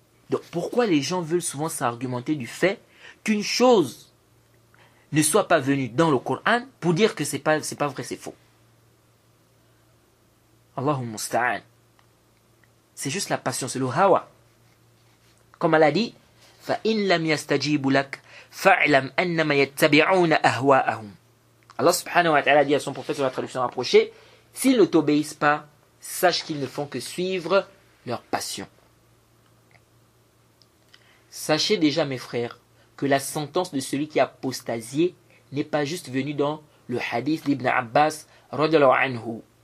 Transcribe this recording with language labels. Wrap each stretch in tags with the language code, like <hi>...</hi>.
<fr>Donc pourquoi les gens veulent souvent s'argumenter du fait qu'une chose ne soit pas venue dans le Coran pour dire que c'est pas vrai, c'est faux? Allahumma musta'an. C'est juste la passion, c'est le hawa. Comme elle a dit,</fr> <ar>فَإِنْ لَمْ يَسْتَجِيبُ لَكَ فَاعْلَمْ أَنَّمَا يَتَّبِعُونَ أَهْوَاءَهُمْ.</ar> <fr>Allah subhanahu wa ta'ala dit à son prophète sur la traduction rapprochée, s'ils ne t'obéissent pas, sache qu'ils ne font que suivre leur passion. Sachez déjà, mes frères, que la sentence de celui qui a apostasié n'est pas juste venue dans le hadith d'Ibn Abbas radhiyallahu anhu.</fr>